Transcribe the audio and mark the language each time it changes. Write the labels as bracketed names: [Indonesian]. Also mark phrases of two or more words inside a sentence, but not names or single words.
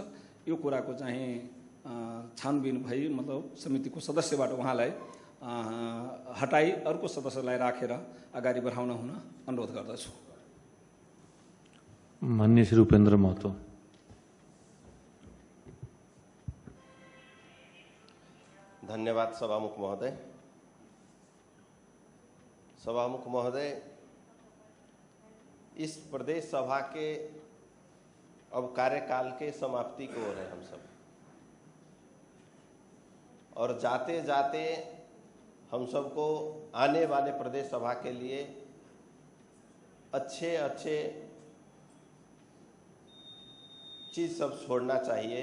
[Nepali] यो कुराको चाहिँ छानबिन भई मतलब समितिको सदस्यबाट उहाँलाई हटाई अर्को सदस्यलाई राखेर अगाडि बढाउन हुन अनुरोध गर्दछु। माननीय श्री उपेन्द्र महतो। धन्यवाद सभामुख महोदय। [Hindi] सभामुख महोदय, इस प्रदेश सभा के अब कार्यकाल के समाप्ति को हो रहे हम सब, और जाते जाते हम सबको आने वाले प्रदेश सभा के लिए अच्छे अच्छे चीज़ सब छोड़ना चाहिए।